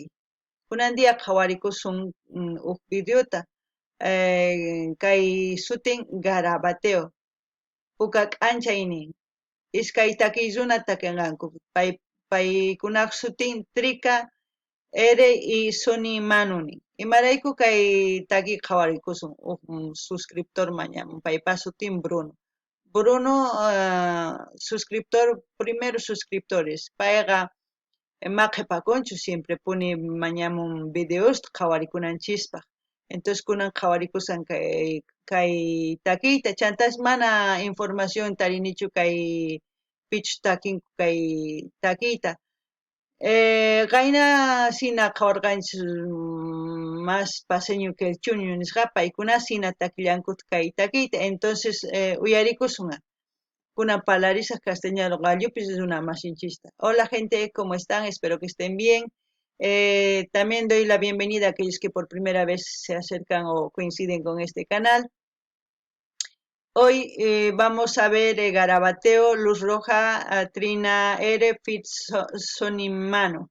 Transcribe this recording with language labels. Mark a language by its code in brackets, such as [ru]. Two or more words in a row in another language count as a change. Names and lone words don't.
[qu] Kunan dia qhawarikusun huk videota kay sutin Garabateo. Puka k'anchaynin. Iskay takiy runa takinqanku. Paykunaq sutin Trika Ere y Sony Manuni. Imarayku kay taki qhawarikusun suscriptor mañamun paypas sutin Bruno. [es] Bruno suscriptor, primero suscriptores. [qu] Payqa maqhipakunchu siempre puni mañamun videos qhawarikunanchispa. Entonces kunan qhawarikusan kay takiyta chantas mana información tarinichu kay pichu takinku kay takiyta. Qayna sina qhawarqanchis [es] más paseño que el chuño [qu] nisqa paykuna sina takillanku kay takiyta. Entonces uyarikusunqa. Kunan parlarisaq castellano qallupis runa masinchista. [es] Hola gente, ¿cómo están? Espero que estén bien. También doy la bienvenida a aquellos que por primera vez se acercan o coinciden con este canal. Hoy vamos a ver Garabateo, Luz Roja, Trina Ere, Sonimano.